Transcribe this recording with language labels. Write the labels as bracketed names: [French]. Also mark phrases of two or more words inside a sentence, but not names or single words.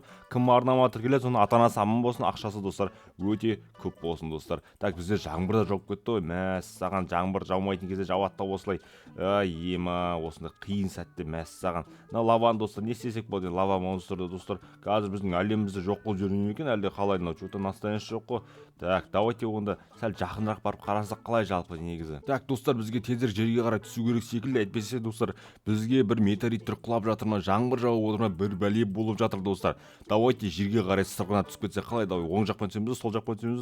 [Kazakh] Кім арнама тіркеледі, соны ата-анасы аман болсын, ақшасы достар өте көп болсын достар. Так, бізде жаңбыр да жауып кетті ғой. Мәссаған, жаңбыр жаумайтын кезде жауады осылай. Ема, осындай қиын сәтте мәссаған. Мына лаваны достар не істесек болады? Лава монстрды достар. Қазір біздің әлемімізде жоқ қылып жүрген екен, әлде қалай? Мынау [Russian] что-то настоящий [Kazakh] жоқ қой. Так, давайте онда сәл жақынырақ барып қарасақ қалай жалпы негізі. Так, достар, бізге тезірек жерге қарай түсу керек секілді. Әйтпесе достар, бізге бір метеориттер құлап жатыр ма, жаңбыр жауып отыр ма, бір бәле болып жатыр достар. Давайте жерге қарай сырғанап түсіп кетсек қалай? Давай оң жақпен түсеміз, сол жақпен түсеміз.